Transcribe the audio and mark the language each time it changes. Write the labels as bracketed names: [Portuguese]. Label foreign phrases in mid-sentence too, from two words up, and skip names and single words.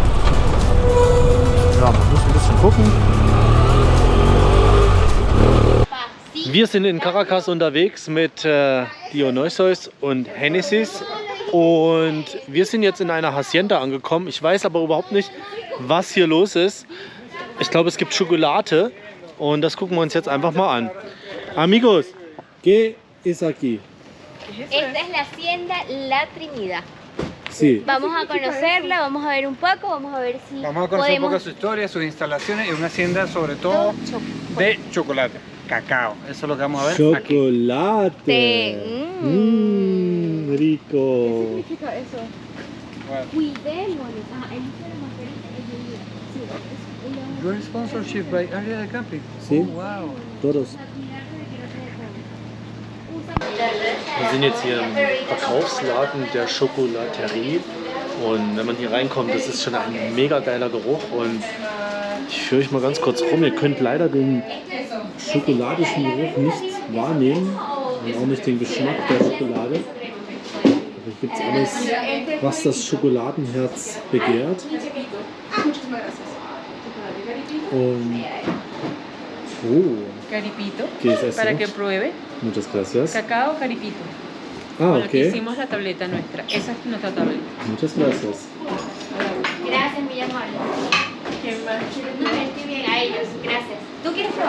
[German] Ja, man muss ein bisschen gucken. Wir sind in Caracas unterwegs mit Dionysos und Genesis und wir sind jetzt in einer Hacienda angekommen. Ich weiß aber überhaupt nicht, was hier los ist. Ich glaube, es gibt Schokolade und das gucken wir uns jetzt einfach mal an. [Spanish] Amigos, ¿qué es aquí? Esta es la hacienda La Trinidad. Sí. Vamos a conocerla, vamos a ver un poco, vamos a ver si Vamos a conocer un podemos... poco su historia, sus instalaciones y una hacienda sobre todo de chocolate, cacao. Eso es lo que vamos a ver aquí. Chocolate. Rico. ¿Qué significa eso? Cuidémonos. [English] Your sponsorship by Area de Camping. [Spanish] Sí. [English] Oh, wow. [Spanish] Todos. [German] Wir sind jetzt hier im Verkaufsladen der Chocolaterie und wenn man hier reinkommt, das ist schon ein mega geiler Geruch und ich führe euch mal ganz kurz rum. Ihr könnt leider den schokoladischen Geruch nicht wahrnehmen und auch nicht den Geschmack der Schokolade. Aber hier gibt es alles, was das Schokoladenherz begehrt. Und [Spanish] Caripito, ¿qué es eso? para que pruebe. Muchas gracias. Cacao caripito. Ah, Con lo que ok. hicimos la tableta nuestra. Esa es nuestra tableta. Muchas gracias. Gracias, muy amable. ¿Quién más? No, estoy bien, a ellos, gracias.